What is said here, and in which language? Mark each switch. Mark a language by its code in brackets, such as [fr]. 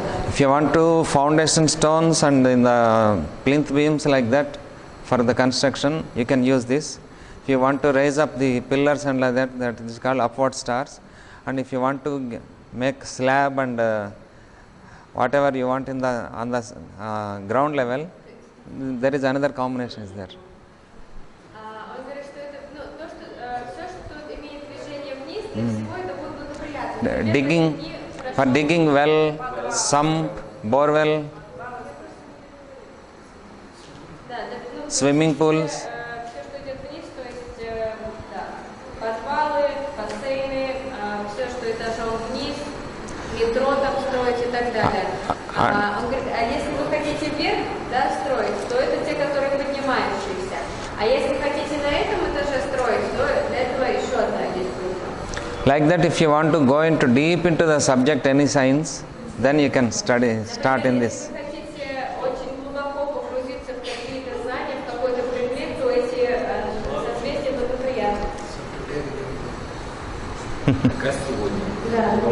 [en] if you want to foundation stones and in the plinth beams like that for the construction, you can use this. you want to raise up the pillars and like that, that is called upward stars. And if you want to make slab and whatever you want in the on the ground level, there is another combination is there. [ru] Он говорит, что это, ну, то, что все, что имеет движение вниз, для всего это будет благоприятно. [en] Digging, for digging well, sump, borewell, [ru] Да, ну, [en] swimming pools. [ru] все, что идет вниз, то есть да, подвалы, бассейны, все, что этажом вниз, метро там строить и так далее. Он говорит, а если вы хотите вверх, да, строить, то это те, которые поднимающиеся. А если хотите на этом этаже строить, то для этого еще одна есть группа. [en] Like that, if you want to go into deep into the subject, any science, then you can start in this. [ru] Если вы хотите очень глубоко погрузиться в какие-то знания, в какой-то предмет, то эти созвездия благоприятны. Как раз сегодня. Да,